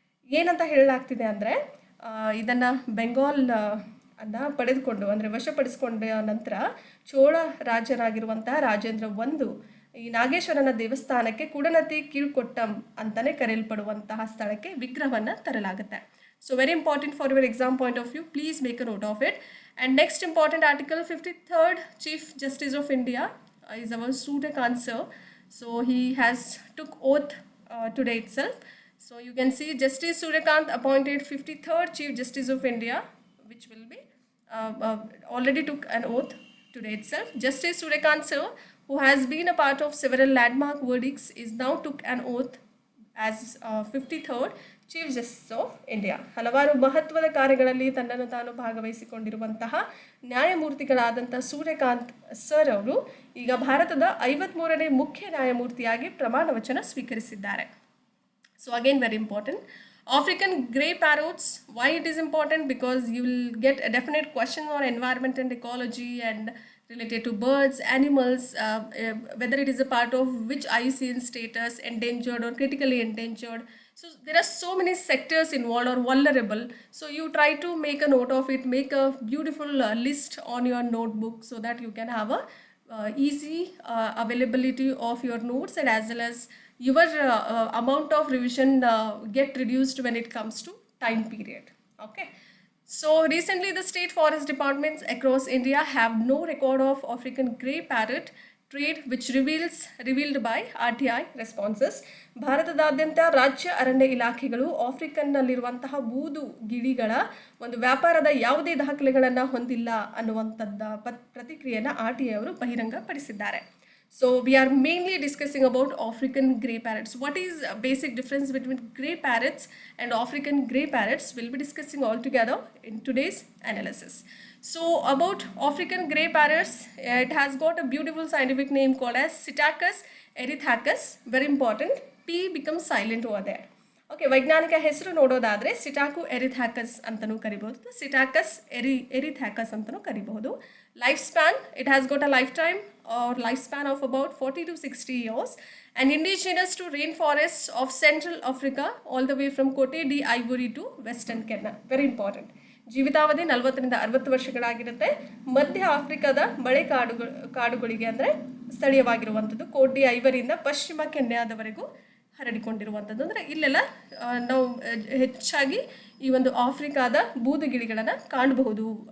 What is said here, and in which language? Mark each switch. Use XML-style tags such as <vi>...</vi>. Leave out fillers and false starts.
<kn>ಏನಂತ ಹೇಳಲಾಗ್ತಿದೆ ಅಂದರೆ ಇದನ್ನು ಬೆಂಗಾಲ್ ಅನ್ನು ಪಡೆದುಕೊಂಡು ಅಂದರೆ ವಶಪಡಿಸಿಕೊಂಡ ನಂತರ ಚೋಳ ರಾಜರಾಗಿರುವಂತಹ ರಾಜೇಂದ್ರ ಒಂದು ಈ ನಾಗೇಶ್ವರನ ದೇವಸ್ಥಾನಕ್ಕೆ ಕುಡನತಿ ಕೀಳ್ಕೊಟ್ಟಂ ಅಂತಲೇ ಕರೆಯಲ್ಪಡುವಂತಹ ಸ್ಥಳಕ್ಕೆ ವಿಗ್ರಹವನ್ನು ತರಲಾಗುತ್ತೆ.</kn> <en>So very important for your exam point of view, please make a note of it. And next important article 53rd chief justice of India is our Suryakanth sir. So he has took oath today itself. So you can see Justice Suryakanth appointed 53rd Chief Justice of India, which will be already took an oath today itself. Justice Suryakanth sir, who has been a part of several landmark verdicts, is now took an oath as 53rd chief justice of India.</en> <kn>ಹಲವಾರು ಮಹತ್ವದ ಕಾರ್ಯಗಳಲ್ಲಿ ತನ್ನನ್ನು ತಾನು ಭಾಗವಹಿಸಿಕೊಂಡಿರುವಂತಹ ನ್ಯಾಯಮೂರ್ತಿಗಳಾದಂಥ Suryakant sir ಅವರು ಈಗ ಭಾರತದ 53ನೇ ಮುಖ್ಯ ನ್ಯಾಯಮೂರ್ತಿಯಾಗಿ ಪ್ರಮಾಣ ವಚನ ಸ್ವೀಕರಿಸಿದ್ದಾರೆ.</kn> <en>So again very important. African grey parrots, why it is important? Because you will get a definite question on environment and ecology and related to birds, animals, whether it is a part of which IUCN status, endangered or critically endangered. So there are so many sectors involved or vulnerable. So you try to make a note of it, make a beautiful list on your notebook so that you can have a easy availability of your notes, and as well as your amount of revision get reduced when it comes to time period. Okay. So recently the state forest departments across India have no record of African grey parrot trade, which revealed by RTI responses.</en> <kn>ಭಾರತದಾದ್ಯಂತ ರಾಜ್ಯ ಅರಣ್ಯ ಇಲಾಖೆಗಳು ಆಫ್ರಿಕನ್ನಲ್ಲಿರುವಂತಹ ಬೂದು ಗಿಳಿಗಳ ಒಂದು ವ್ಯಾಪಾರದ ಯಾವುದೇ ದಾಖಲೆಗಳನ್ನು ಹೊಂದಿಲ್ಲ ಅನ್ನುವಂಥದ್ದ ಪ್ರತಿಕ್ರಿಯೆಯನ್ನು RTI ಅವರು ಬಹಿರಂಗಪಡಿಸಿದ್ದಾರೆ.</kn> <en>So we are mainly discussing about African grey parrots. What is a basic difference between grey parrots and African grey parrots? We'll be discussing all together in today's analysis. So about African grey parrots, it has got a beautiful scientific name called as Psittacus erythacus. Very important. P becomes silent over there.</en> <kn>Okay, ವೈಜ್ಞಾನಿಕ ಹೆಸರು ನೋಡೋದಾದರೆ ಸಿಟಾಕು ಎರಿಥ್ಯಾಕಸ್ ಅಂತಲೂ ಕರಿಬಹುದು, ಸಿಟಾಕಸ್ ಎರಿಥ್ಯಾಕಸ್ ಅಂತಲೂ ಕರಿಬಹುದು.</kn> <en>Life span, it has got a life time or life span of about 40 to 60 years and indigenous to rainforests of Central Africa all the way from Cote d'Ivoire to Western Kenya. Very important.</en> <kn>ಜೀವಿತಾವಧಿ 40ರಿಂದ 60 ವರ್ಷಗಳಾಗಿರುತ್ತೆ. ಮಧ್ಯ ಆಫ್ರಿಕಾದ ಮಳೆ ಕಾಡುಗಳಿಗೆ ಅಂದರೆ ಸ್ಥಳೀಯವಾಗಿರುವಂಥದ್ದು, coat D ಐವರಿಯಿಂದ ಪಶ್ಚಿಮ ಕೆನ್ಯಾದವರೆಗೂ ಹರಡಿಕೊಂಡಿರುವಂಥದ್ದು. ಅಂದರೆ ಇಲ್ಲೆಲ್ಲ ನಾವು ಹೆಚ್ಚಾಗಿ ಈ ಒಂದು ಆಫ್ರಿಕಾದ ಬೂದುಗಿಳಿಗಳನ್ನು ಕಾಣಬಹುದು.</kn>